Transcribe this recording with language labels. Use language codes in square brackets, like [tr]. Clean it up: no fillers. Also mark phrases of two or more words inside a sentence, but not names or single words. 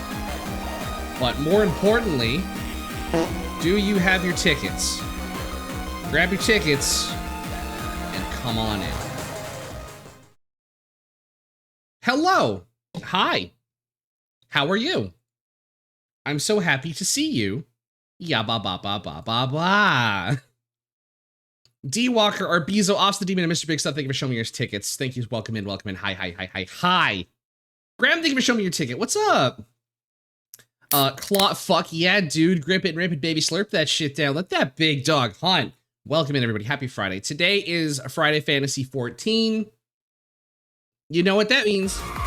[en] But more importantly, do you have your tickets? Grab your tickets and come on in. Hello. Hi. How are you? I'm so happy to see you. Ya ba ba ba ba ba ba. D Walker, Arbizo, Ops the Demon, and Mr. Big Stuff, thank you for showing me your tickets. Thank you. Welcome in, welcome in. Hi, hi, hi, hi, hi. Graham, thank you for showing me your ticket. What's up? Claw, fuck yeah, dude. Grip it and rip it, baby. Slurp that shit down. Let that big dog hunt. Welcome in, everybody. Happy Friday. Today is Friday Fantasy 14. You know what that means.